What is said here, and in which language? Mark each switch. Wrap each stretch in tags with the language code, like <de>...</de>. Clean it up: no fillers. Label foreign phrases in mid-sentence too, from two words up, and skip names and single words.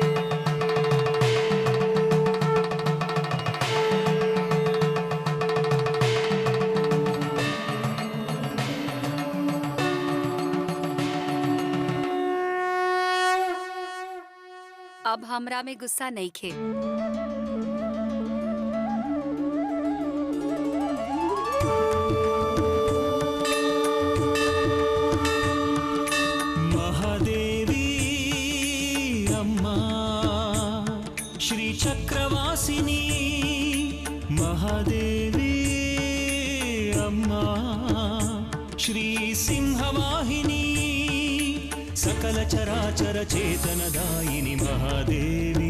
<bho>अब हमरा में गुस्सा नहीं खे।</bho> <sa>महादेवी अम्मा श्री चक्रवासिनी। महादेवी अम्मा श्री सिंहवाहिनी। सकल चराचर चेतनदायिनी महादेवी।</sa>